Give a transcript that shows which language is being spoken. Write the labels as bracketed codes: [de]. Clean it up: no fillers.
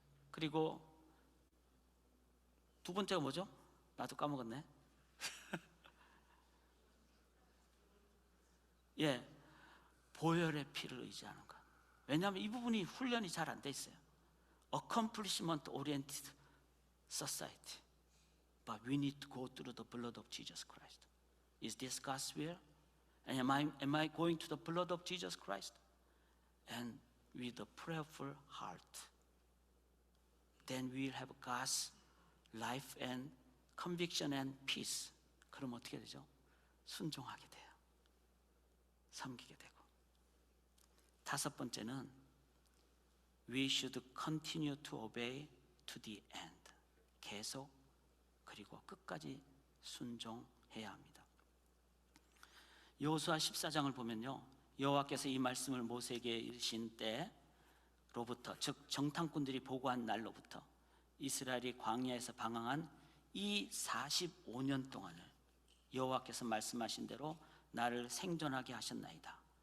[ko] 그리고 두 번째가 뭐죠? 나도 까먹었네. 예, 보혈의 피를 의지하는 것. 왜냐하면 이 부분이 훈련이 잘 안 돼 있어요. [en] Accomplishment oriented society, but we need to go through the blood of Jesus Christ. Is this God's will? And am I going to the blood of Jesus Christ? And with a prayerful heart, then we will have God's life and conviction and peace. [ko] 그럼 어떻게 되죠? 순종하게 돼요. 섬기게 되고. 다섯 번째는 [en] we should continue to obey to the end. [ko] 계속 그리고 끝까지 순종해야 합니다. 여호수아 14장을 보면요, 여호와께서 이 말씀을 모세에게 이르신 때로부터, 즉 정탐꾼들이 보고한 날로부터 이스라엘이 광야에서 방황한 이 45년 동안을 여호와께서 말씀하신 대로 나를 생존하게 하셨나이다.